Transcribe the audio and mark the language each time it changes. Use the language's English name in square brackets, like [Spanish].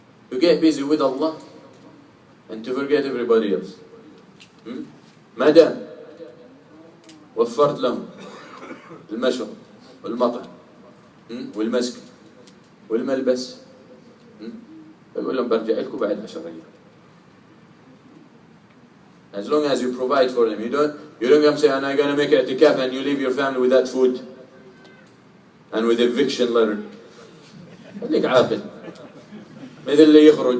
[English] To get busy with Allah and to forget everybody else. [Arabic] ما دام وفرت لهم المشرب والمطعم والمسكن والملبس, بقول لهم برجع لكم بعد 10 أيام. [English] As long as you provide for them, you don't come say, I'm going to make i'tikaf, and you leave your family without food and with eviction letter. [Arabic] خليك عاقل مثل اللي يخرج